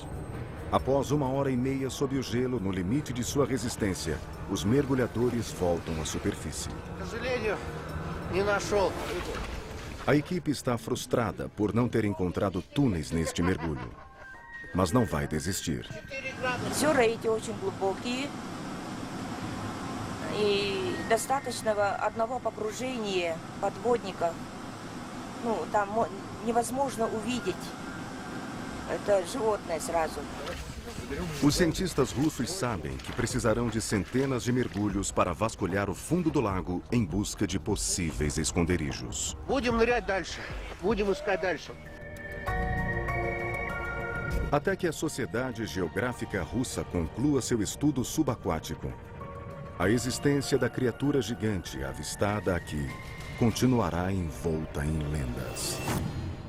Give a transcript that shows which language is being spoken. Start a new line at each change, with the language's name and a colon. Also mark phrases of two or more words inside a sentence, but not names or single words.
Portuguese: Após 1h30 sob o gelo, no limite de sua resistência, os mergulhadores voltam à superfície. A equipe está frustrada por não ter encontrado túneis neste mergulho. Mas não vai desistir.
Russian: Озера эти очень глубокие. И достаточно одного погружения подводника. Там невозможно увидеть это животное сразу.
Portuguese: Os cientistas russos sabem que precisarão de centenas de mergulhos para vasculhar o fundo do lago em busca de possíveis esconderijos.
Russian: Будем нырять дальше. Будем искать дальше.
Portuguese: Até que a Sociedade Geográfica Russa conclua seu estudo subaquático, a existência da criatura gigante avistada aqui continuará envolta em lendas.